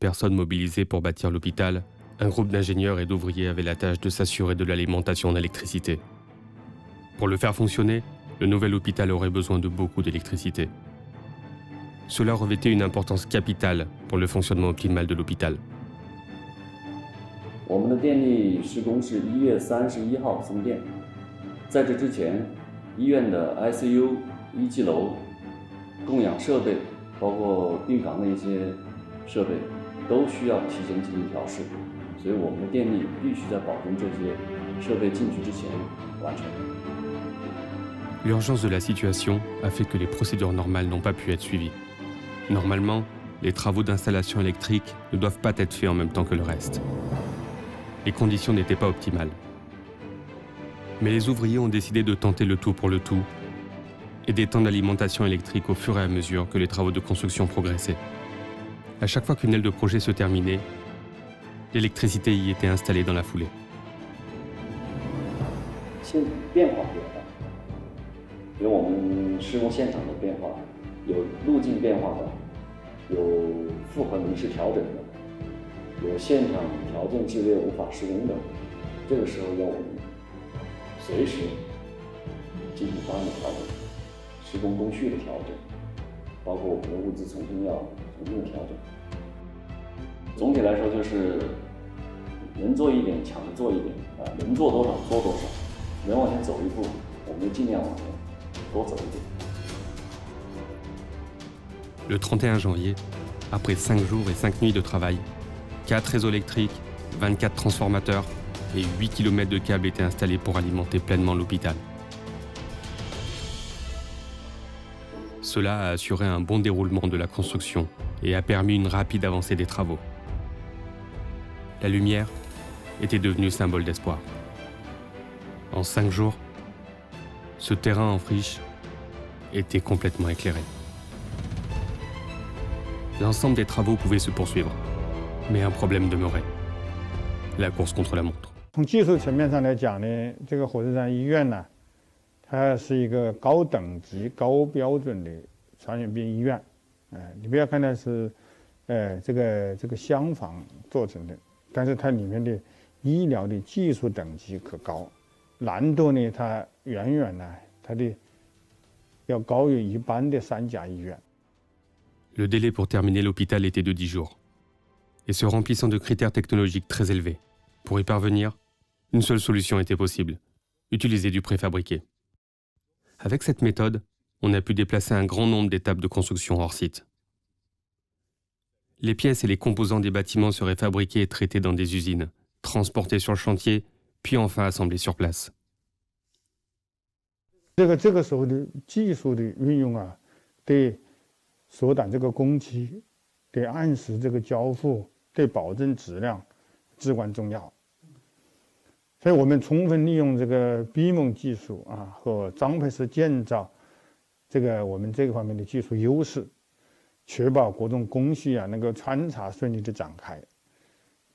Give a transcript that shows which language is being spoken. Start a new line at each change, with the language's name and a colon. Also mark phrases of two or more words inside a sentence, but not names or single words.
French: personnes mobilisées pour bâtir l'hôpital, un groupe d'ingénieurs et d'ouvriers avait la tâche de s'assurer de l'alimentation en électricité. Pour le faire fonctionner, le nouvel hôpital aurait besoin de beaucoup d'électricité. Cela revêtait une importance capitale pour le fonctionnement optimal de l'hôpital.
Chinese: 我们的电力施工是1月31号送电，在这之前，医院的 ICU 1级楼供氧设备，包括病房的一些设备，都需要提前进行调试，所以我们的电力必须在保证这些设备进去之前完成。
French: L'urgence de la situation a fait que les procédures normales n'ont pas pu être suivies. Normalement, les travaux d'installation électrique ne doivent pas être faits en même temps que le reste. Les conditions n'étaient pas optimales. Mais les ouvriers ont décidé de tenter le tout pour le tout et d'étendre l'alimentation électrique au fur et à mesure que les travaux de construction progressaient. À chaque fois qu'une aile de projet se terminait, l'électricité y était installée dans la foulée.
Chinese: 现变化比较大，有我们施工现场的变化，有路径变化的，有负荷临时调整的，有现场条件剧烈无法施工的，这个时候要我们随时进行方案的调整，施工工序的调整，包括我们的物资重新的调整。总体来说就是能做一点，抢着做一点能做多少做多少，能往前走一步，我们就尽量往前多走一点。
French: Le 31 janvier, après 5 jours et 5 nuits de travail, 4 réseaux électriques, 24 transformateurs et 8 km de câbles étaient installés pour alimenter pleinement l'hôpital. Cela a assuré un bon déroulement de la construction et a permis une rapide avancée des travaux. La lumière était devenue symbole d'espoir. En 5 jours, ce terrain en friche était complètement éclairé. L'ensemble des travaux pouvait se poursuivre, mais un problème demeurait. La course contre la montre.
Chinese: 从技术层面上来讲呢，这个火车站医院呢，它是一个高等级、高标准的传染病医院。你不要看它是，这个厢房做成的，但是它里面的医疗的技术等级可高，难度呢，它远远呢，它的要高于一般的3甲医院。
French: Le délai pour terminer l'hôpital était de 10 jours, et se remplissant de critères technologiques très élevés. Pour y parvenir, une seule solution était possible, utiliser du préfabriqué. Avec cette méthode, on a pu déplacer un grand nombre d'étapes de construction hors site. Les pièces et les composants des bâtiments seraient fabriqués et traités dans des usines, transportés sur le chantier, puis enfin assemblés sur place.
Chinese: 这个时候的技术的运用啊，对缩短这个工期，对按时这个交付，对保证质量至关重要。所以我们充分利用这个 BIM 技术和张培式建造这个我们这个方面的技术优势，确保各种工序能够穿插顺利的展开。